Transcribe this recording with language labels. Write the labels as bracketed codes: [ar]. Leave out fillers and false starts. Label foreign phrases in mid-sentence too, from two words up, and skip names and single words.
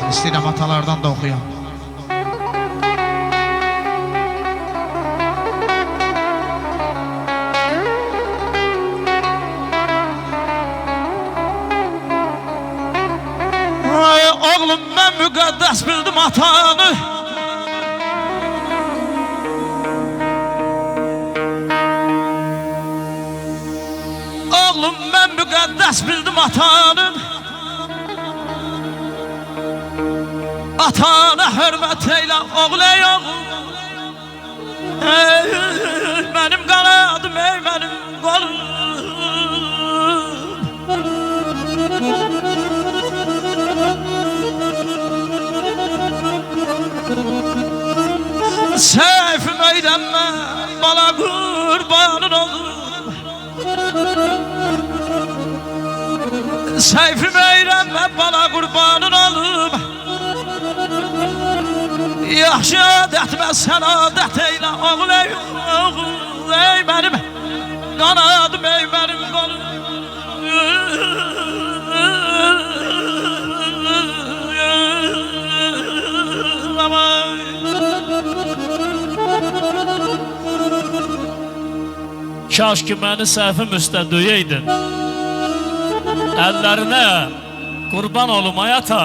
[az] İstəyirəm atalardan da oxuyam. Ay oğlum, mən müqəddəs bildim atanı. Oğlum, mən müqəddəs bildim atanı. [tr] Atana hürmet eyle oğul ey oğul. Ey benim kanadım, ey benim kolum. Seyfim eğlenme bana kurbanın olur. Seyfim eğlenme bana kurbanın olur. [az] Yaxşı adətmə sən adət eylə oğul ey oğul, ey mənim qanadım, ey mənim qolum. Kaş ki məni səhvim üstə döyəydin, əllərinə qurban olum ayata.